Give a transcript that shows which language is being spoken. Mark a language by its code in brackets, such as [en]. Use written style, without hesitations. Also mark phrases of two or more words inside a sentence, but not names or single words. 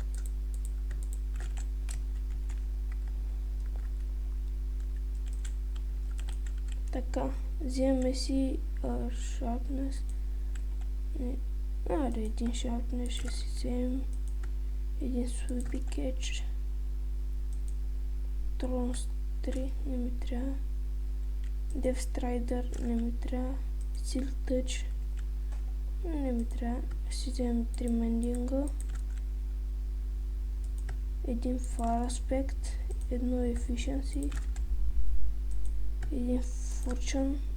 [bg] Така, вземем си sharpness. Един sharpness ще си вземем. Един sweepy catch. Throne 3 не ми трябва. Death Strider не ми трябва. Steel Touch не ми трябва. Ще вземем 3 мендинга. Един Fire Aspect. Едно Efficiency. Един Fortune.